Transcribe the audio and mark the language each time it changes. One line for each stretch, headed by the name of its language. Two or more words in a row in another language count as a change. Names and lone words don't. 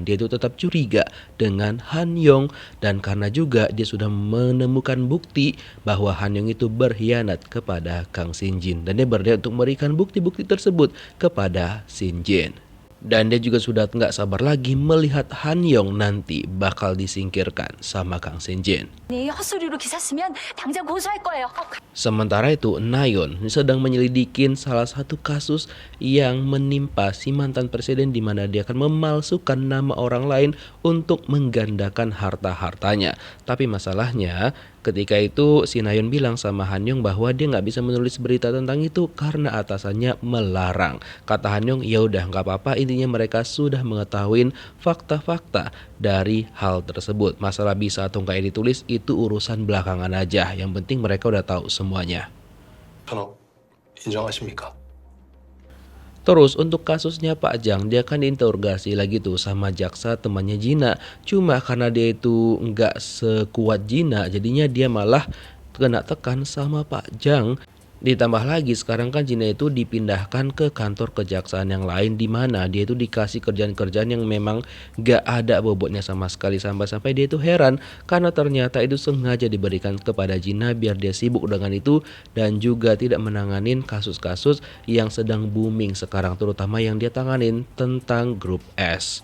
Indonesian: Dia itu tetap curiga dengan Han Yong, dan karena juga dia sudah menemukan bukti bahwa Han Yong itu berkhianat kepada Kang Shin Jin, dan dia berniat untuk memberikan bukti-bukti tersebut kepada Shin Jin. Dan dia juga sudah nggak sabar lagi melihat Han Yong nanti bakal disingkirkan sama Kang Shin Jin.
Korean: 헛소리로 기사 쓰면 당장 고소할 거예요.
Indonesian: Sementara itu, Nayeon sedang menyelidikin salah satu kasus yang menimpa si mantan presiden, di mana dia akan memalsukan nama orang lain untuk menggandakan harta-hartanya. Tapi masalahnya, ketika itu si Nayeon bilang sama Han Yong bahwa dia nggak bisa menulis berita tentang itu karena atasannya melarang. Kata Han Yong, ya udah nggak apa-apa, intinya mereka sudah mengetahui fakta-fakta dari hal tersebut. Masalah bisa atau nggak ditulis itu urusan belakangan aja. Yang penting mereka udah tahu semuanya.
Korean: 전업 인정하십니까?
Indonesian: Terus untuk kasusnya Pak Jang, dia kan diinterogasi lagi tuh sama jaksa temannya Jina. Cuma karena dia itu nggak sekuat Jina, jadinya dia malah kena tekan sama Pak Jang. Ditambah lagi sekarang kan Jina itu dipindahkan ke kantor kejaksaan yang lain, di mana dia itu dikasih kerjaan-kerjaan yang memang gak ada bobotnya sama sekali, sampai-sampai dia itu heran karena ternyata itu sengaja diberikan kepada Jina biar dia sibuk dengan itu dan juga tidak menanganin kasus-kasus yang sedang booming sekarang, terutama yang dia tanganin tentang grup S.